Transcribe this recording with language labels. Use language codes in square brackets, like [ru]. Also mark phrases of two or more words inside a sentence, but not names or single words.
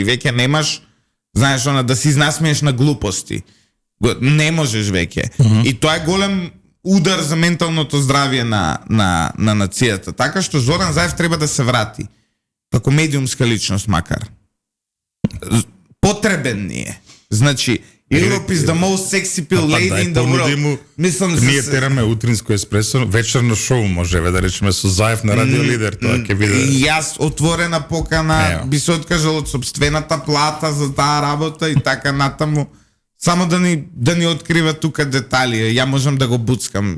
[mk] Веќе немаш, знаеш, да си изнасмееш на глупости. Не можеш веќе. И тоа е голем удар за менталното здравје на нацијата. Така што Зоран Заев треба да се врати. Како медиумска личност макар. Потребен ни е. Значи, [en] Europe is the most sexy pill lady in the world. [mk] Мислам ние тераме утринско еспресо, вечерно шоу можеме да речеме со Заев на Радио Лидер, тоа ќе биде. И јас отворена покана, би се откажал од собствената плата за таа работа и така натаму. Само да ни открива тука детали. Ја можам да го буцкам.